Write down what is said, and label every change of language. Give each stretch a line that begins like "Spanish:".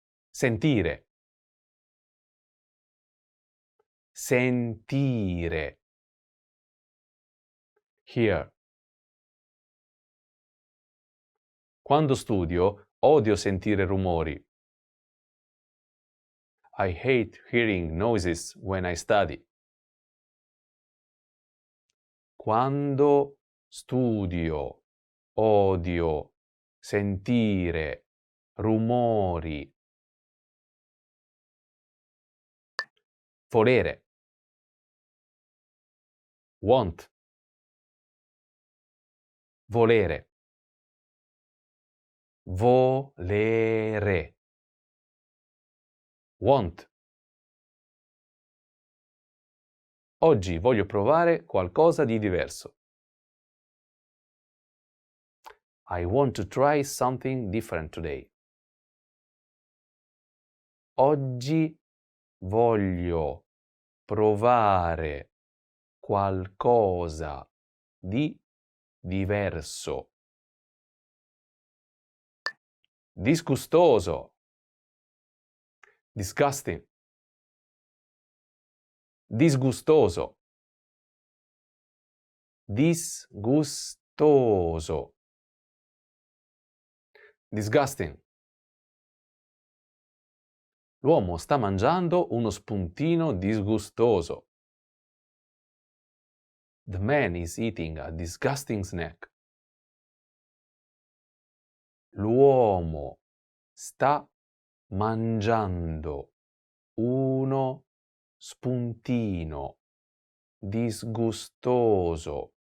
Italian: Sentire. Sentire.
English: Hear.
Italian: Quando studio, odio sentire rumori.
English: I hate hearing noises when I study.
Italian: Quando studio, odio sentire rumori. Volere.
English: Want.
Italian: Volere. Volere.
English: Want.
Italian: Oggi voglio provare qualcosa di diverso.
English: I want to try something different today.
Italian: Oggi voglio provare qualcosa di diverso. Disgustoso. Disgusting. Disgustoso. Disgustoso.
English: Disgusting.
Italian: L'uomo sta mangiando uno spuntino disgustoso.
English: The man is eating a disgusting snack.
Italian: L'uomo sta mangiando uno spuntino disgustoso.